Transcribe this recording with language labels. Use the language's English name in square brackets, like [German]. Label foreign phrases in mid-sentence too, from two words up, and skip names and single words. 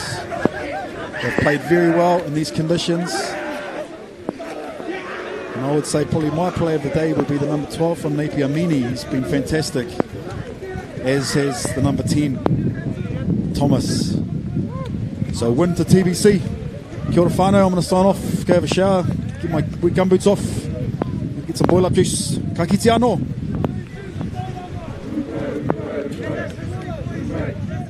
[English] They've played very well in these conditions. And I would say probably my player of the day would be the number 12 from Napier, Mini. He's been fantastic. As has the number 10, Thomas. So win to TBC. [Māori] Kia ora whānau, [English] I'm going to sign off, go have a shower, get my gumboots off, get some boil up juice. [Māori] Ka kite anō.